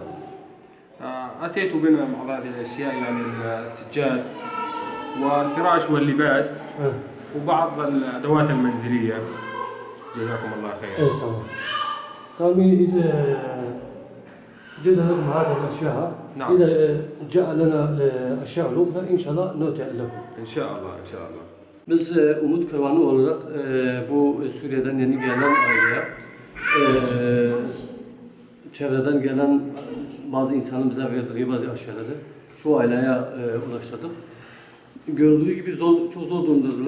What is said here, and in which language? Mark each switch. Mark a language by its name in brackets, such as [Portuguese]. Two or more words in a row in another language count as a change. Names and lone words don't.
[Arabic] أتيت بنا بعض هذه الأشياء يعني السجاد والفراش واللباس وبعض الأدوات المنزلية. جزاكم الله خير. تمام. طيب إذا جئنا لكم هذه الأشياء. نعم. إذا جاء لنا أشياء أخرى إن شاء الله نؤتي لكم. إن شاء الله إن şaء Allah. [Turkish] Biz Umut Kervanı olarak bu Suriye'den yeni gelen aileye çevreden gelen bazı insanın bize verdiği bazı aşağıları şu aileye ulaştırdık. Gördüğü gibi çok zor durumdadılar.